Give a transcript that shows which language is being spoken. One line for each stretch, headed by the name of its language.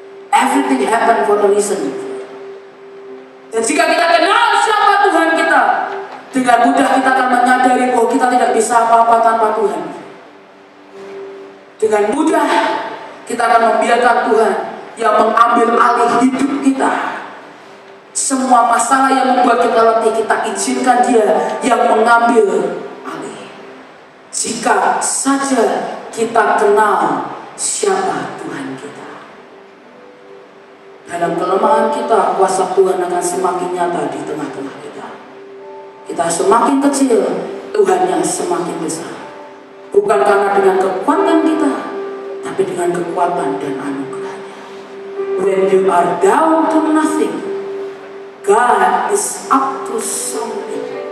English: Everything happen for a reason.
Indonesian: Dan jika kita kenal siapa Tuhan kita, dengan mudah kita akan menyadari bahwa kita tidak bisa apa-apa tanpa Tuhan. Dengan mudah kita akan membiarkan Tuhan yang mengambil alih hidup kita. Semua masalah yang membuat kita letih, kita izinkan Dia yang mengambil alih. Jika saja kita kenal siapa Tuhan kita, dalam kelemahan kita, kuasa Tuhan akan semakin nyata di tengah-tengah kita. Kita semakin kecil, Tuhan yang semakin besar. Bukan karena dengan kekuatan kita, tapi dengan kekuatan dan anugerahnya.
English: When you are down to nothing, God is up to something.